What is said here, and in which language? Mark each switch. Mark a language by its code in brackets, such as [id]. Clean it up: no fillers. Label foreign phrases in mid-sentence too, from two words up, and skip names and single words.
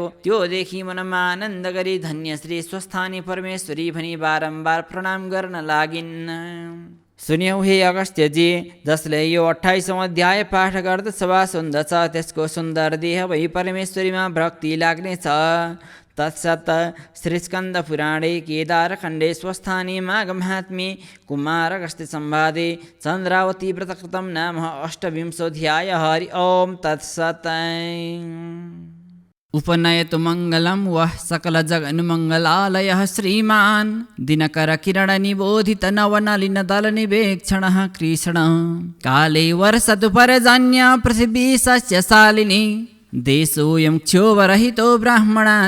[ne] त्यो देखि मनमा आनन्द गरी धन्य श्री स्वस्थानी परमेश्वरी भनी बारम्बार प्रणाम गर्न लागिन्। सुन्यौ हे अगस्त्यजी, जसले यो 28औं अध्याय पाठ गर्दछ वा सुन्दछ त्यसको सुन्दर देह भई परमेश्वरीमा भक्ति लाग्नेछ। [sa] तत्सत् श्री स्कन्द पुराणे केदारखण्डे स्वस्थानी माघ महात्म्ये कुमार अगस्त्य संवादे चन्द्रावती व्रतकृतं नाम 28 हरि ओम तत्सत्। उपनयतु मङ्गलं वः सकल जगन्मङ्गलालयः श्रीमान् दिनकर किरण निबोधित नवनलिन दल निवेक्षणः कृष्ण काले वर्षतु पर्जन्य पृथिवी सस्यशालिनी देशोऽयं क्षोभरहितो ब्राह्मणाः